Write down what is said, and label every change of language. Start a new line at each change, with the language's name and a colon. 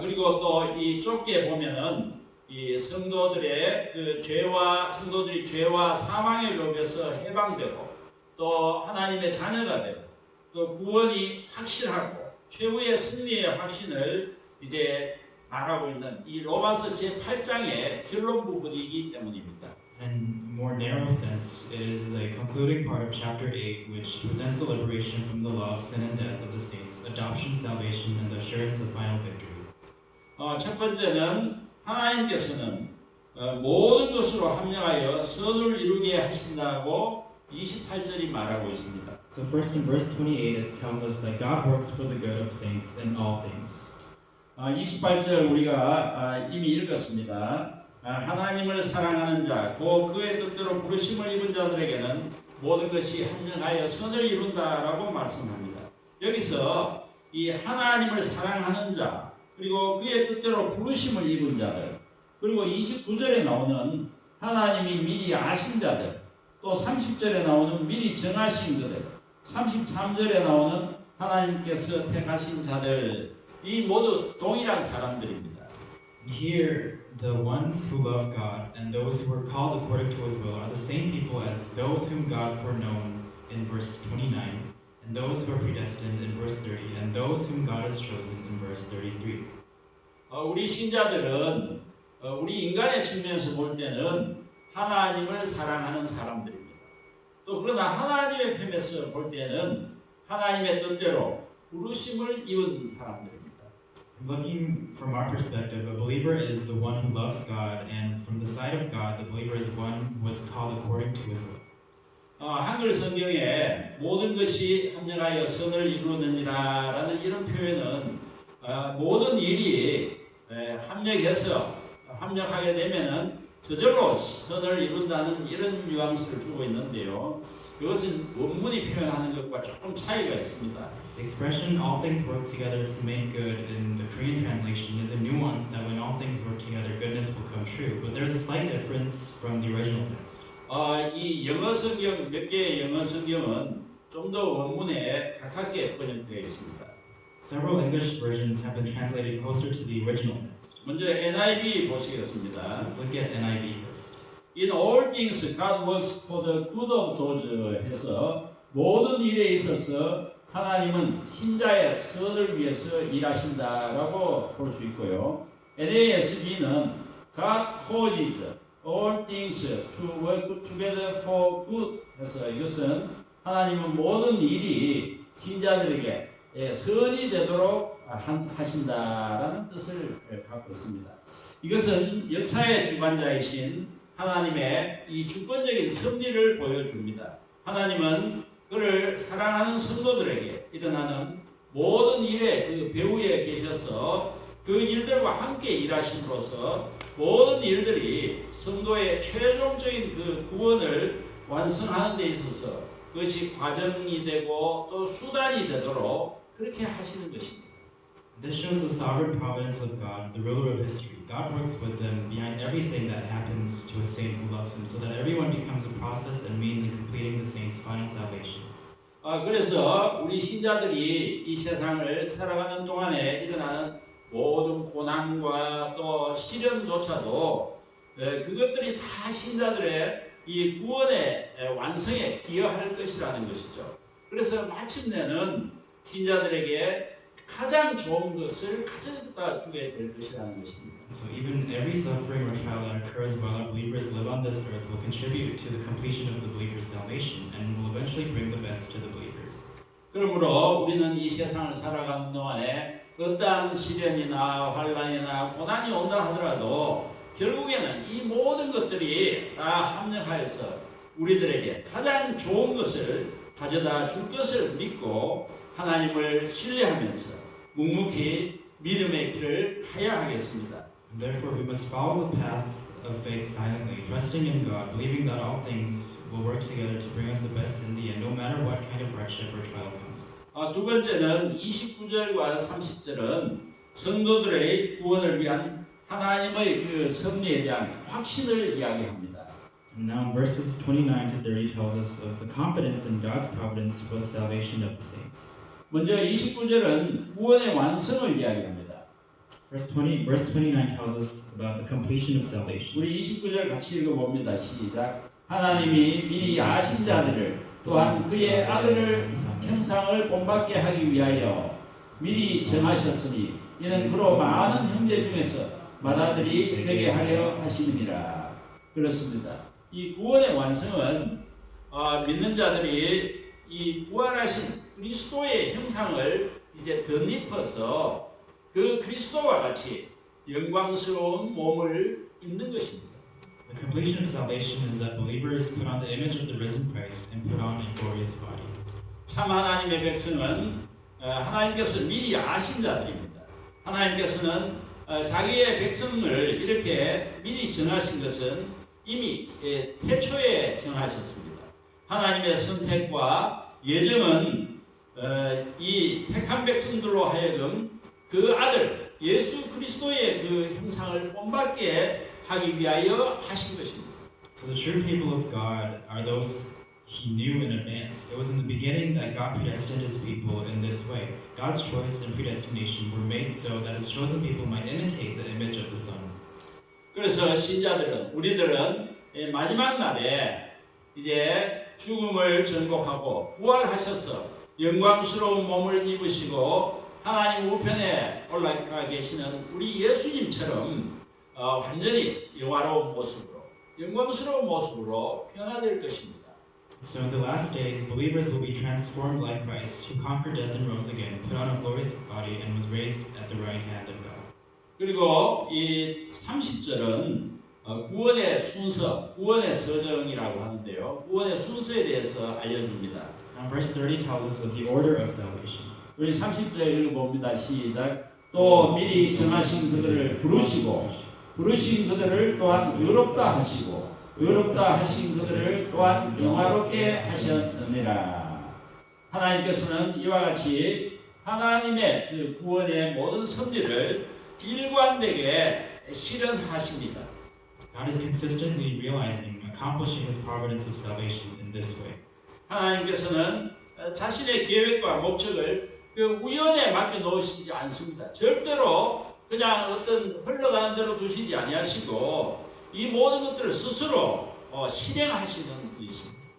Korean: 그리고 또 이 좁게 보면은 이 성도들의 그 성도들이 죄와 사망의 법에서 해방되고 또 하나님의 자녀가 되고 또 구원이 확실하고 최후의 승리의 확신을 이제 말하고 있는 이 로마서 제8장의 결론 부분이기 때문입니다.
English: In more narrow sense, it is the concluding part of chapter 8, which presents the liberation from the law of sin and death of the saints, adoption, salvation, and the assurance of final victory.
Korean: 첫 번째는 하나님께서는 모든 것으로 합력하여 선을 이루게 하신다고 28절이 말하고 있습니다.
English: So first in verse 28, it tells us that God works for the good of saints in all things.
Korean: 28절 우리가 이미 읽었습니다. 하나님을 사랑하는 자, 그의 뜻대로 부르심을 입은 자들에게는 모든 것이 합력하여 선을 이룬다라고 말씀합니다. 여기서 이 하나님을 사랑하는 자, 그리고 그의 뜻대로 부르심을 입은 자들, 그리고 29절에 나오는 하나님이 미리 아신 자들, 또 30절에 나오는 미리 정하신 그들, 33절에 나오는 하나님께서 택하신 자들, 이 모두 동일한 사람들입니다.
English: Here, the ones who love God and those who were called according to His will are the same people as those whom God foreknown in verse 29, and those who are predestined in verse 30, and those whom God has chosen in verse 33.
Korean: 우리 신자들은 우리 인간의 측면에서 볼 때는 하나님을 사랑하는 사람들입니다. 또 그러나 하나님의 편에서 볼 때는 하나님의 뜻대로 부르심을 입은 사람들입니다.
English: Looking from our perspective, a believer is the one who loves God, and from the side of God, the believer is one who was called according to His will.
Korean: 한글 성경에 모든 것이 합력하여 선을 이루느니라라는 이런 표현은 모든 일이 합력하게 되면은 저절로 선을 이룬다는 이런 뉘앙스를 주고 있는데요. 이것은 원문이 표현하는 것과 조금 차이가 있습니다.
English: The expression "all things work together to make good" in the Korean translation is a nuance that when all things work together, goodness will come true. But there's a slight difference from the original text.
Korean: 이 영어 성경 몇 개의 영어 성경은 좀 더 원문에 가깝게 번역되어 있습니다.
English: Several English versions have been translated closer to the original text.
Korean: 먼저 NIV 보시겠습니다.
English: Let's look at NIV first. In all things God works for the good of those
Korean: 해서 모든 일에 있어서 하나님은 신자의 선을 위해서 일하신다라고 볼 수 있고요. NASB는
English: God causes all things to work together for good
Korean: 해서 이것은 하나님은 모든 일이 신자들에게 선이 되도록 하신다라는 뜻을 갖고 있습니다. 이것은 역사의 주관자이신 하나님의 이 주권적인 섭리를 보여줍니다. 하나님은 그를 사랑하는 성도들에게 일어나는 모든 일의 그 배후에 계셔서 그 일들과 함께 일하심으로써 모든 일들이 성도의 최종적인 그 구원을 완성하는 데 있어서 그것이 과정이 되고 또 수단이 되도록 그렇게 하시는 것입니다.
English: This shows the sovereign providence of God, the ruler of history. God works with them behind everything that happens to a saint who loves Him, so that everyone becomes a process and means in completing the saint's final salvation.
Korean: 그래서 우리 신자들이 이 세상을 살아가는 동안에 일어나는 모든 고난과 또 시련조차도 그것들이 다 신자들의 이 구원의 완성에 기여할 것이라는 것이죠. 그래서 마침내는 신자들에게 가장 좋은 것을 가져다 주게 될 것이라는 것입니다.
English: So even every suffering or trial that occurs while our believers live on this earth will contribute to the completion of the believer's salvation and will eventually bring the best to the believers.
Korean: 그러므로 우리는 이 세상을 살아가는 동안에 어떠한 시련이나 환난이나 고난이 온다 하더라도 결국에는 이 모든 것들이 다 합력하여서 우리들에게 가장 좋은 것을 가져다 줄 것을 믿고 하나님을 신뢰하면서 묵묵히 믿음의 길을 가야 하겠습니다.
English: Therefore, we must follow the path of faith silently, trusting in God, believing that all things will work together to bring us the best in the end, no matter what kind of hardship or trial comes.
Korean: 두 번째는 29절과 30절은 성도들의 구원을 위한 하나님의 그 섭리에 대한 확신을 이야기합니다.
English: And now, verses 29 to 30 tells us of the confidence in God's providence for the salvation of the saints.
Korean: 먼저 29절은 구원의 완성을 이야기합니다.
English: Verse 29 tells us about the completion of salvation.
Korean: 우리 29절 같이 읽어봅니다. 시작. 하나님이 미리 아신 자들을 또한 그의 아들을 형상을 본받게 하기 위하여 미리 정하셨으니 이는 그로 많은 형제 중에서 맏아들이 되게 하려 하시느니라. 그렇습니다. 이 구원의 완성은 믿는 자들이 이 부활하신 그리스도의 형상을 이제 덧입어서 그 그리스도와 같이 영광스러운 몸을 입는 것입니다.
English: The completion of salvation is that believers put on the image of the risen Christ and put on a glorious body.
Korean: 참 하나님의 백성은 하나님께서 미리 아신 자들입니다. 하나님께서는 자기의 백성을 이렇게 미리 정하신 것은 이미 태초에 정하셨습니다. 하나님의 선택과 예정은 이 택한 백성들로 하여금 그 아들 예수 그리스도의 그 형상을 본받게 하기 위하여 하신 것입니다.
English: So the true people of God are those He knew in advance. It was in the beginning that God predestined His people in this way. God's choice and predestination were made so that His chosen people might imitate the image of the Son.
Korean: 그래서 신자들은 우리들은 마지막 날에 이제 죽음을 전복하고 부활하셔서 영광스러운 몸을 입으시고 하나님 우편에 올라가 계시는 우리 예수님처럼 완전히 영화로운 모습으로 영광스러운 모습으로 변화될 것입니다.
English: So in the last days, believers will be transformed like Christ, who conquered death and rose again, put on a glorious body, and was raised at the right hand of God.
Korean: 그리고 이 30절은 구원의 순서, 구원의 서정이라고 하는데요. 구원의 순서에 대해서 알려줍니다.
English: Now verse 30 tells us of the order of salvation.
Korean: 우리 30절 읽어봅니다. 시작. 또 미리 정하신 그들을 부르시고 부르신 그들을 또한 의롭다 하시고 의롭다 하신 그들을 또한 영화롭게 하셨느니라. 하나님께서는 이와 같이 하나님의 그 구원의 모든 섭리를 일관되게 실현하십니다.
English: God is consistently realizing, accomplishing His providence of salvation in this way.
Korean: 하나님께서는 자신의 계획과 목적을 그 우연에 맡겨 놓으시지 않습니다. 절대로 그냥 어떤 흘러가는 대로 두시지 아니하시고 이 모든 것들을 스스로 실행하시는 분이십니다.